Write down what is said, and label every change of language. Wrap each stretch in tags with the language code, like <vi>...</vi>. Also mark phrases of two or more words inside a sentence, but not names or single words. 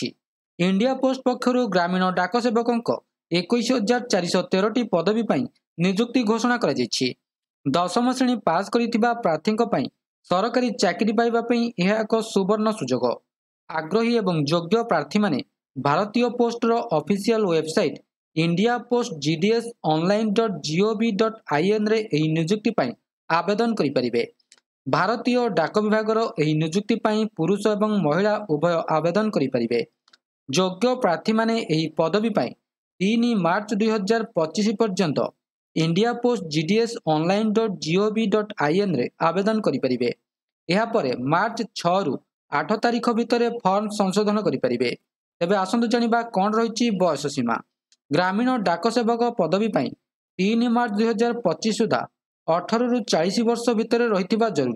<or>ଇଣ୍ଡିଆ ପୋଷ୍ଟ ପକ୍ଷରୁ ଗ୍ରାମୀଣ ଡାକ ସେବକଙ୍କ 21,413ଟି ପଦବୀ ପାଇଁ ନିଯୁକ୍ତି ଘୋଷଣା କରାଯାଇଛି। ଦଶମ ଶ୍ରେଣୀ ପାସ୍ କରିଥିବା ପ୍ରାର୍ଥୀଙ୍କ ପାଇଁ ସରକାରୀ ଚାକିରି ପାଇବା ପାଇଁ ଏହା ଏକ ସୁବର୍ଣ୍ଣ ସୁଯୋଗ। ଆଗ୍ରହୀ ଏବଂ ଯୋଗ୍ୟ ପ୍ରାର୍ଥୀମାନେ ଭାରତୀୟ ପୋଷ୍ଟର</or> <en>official website</en> <or>ଇଣ୍ଡିଆ ପୋଷ୍ଟ GDS online.gov.inରେ ଏହି ନିଯୁକ୍ତି ପାଇଁ ଆବେଦନ କରିପାରିବେ। ଭାରତୀୟ ଡାକ ବିଭାଗର ଏହି ନିଯୁକ୍ତି ପାଇଁ ପୁରୁଷ ଏବଂ ମହିଳା ଉଭୟ ଆବେଦନ କରିପାରିବେ। ଯୋଗ୍ୟ ପ୍ରାର୍ଥୀମାନେ ଏହି ପଦବୀ ପାଇଁ 3 ମାର୍ଚ୍ଚ 2025 ପର୍ଯ୍ୟନ୍ତ ଇଣ୍ଡିଆ ପୋଷ୍ଟ GDS online.gov.inରେ ଆବେଦନ କରିପାରିବେ। ଏହାପରେ ମାର୍ଚ୍ଚ 6ରୁ 8 ତାରିଖ ଭିତରେ ଫର୍ମ ସଂଶୋଧନ କରିପାରିବେ। ତେବେ ଆସନ୍ତୁ ଜାଣିବା କ'ଣ ରହିଛି ବୟସ ସୀମା। ଗ୍ରାମୀଣ ଡାକ ସେବକ ପଦବୀ ପାଇଁ 3 ମାର୍ଚ୍ଚ 2025 ସୁଦ୍ଧା 18ରୁ 40 ବର୍ଷ ଭିତରେ ରହିଥିବା ଜରୁରୀ।</or>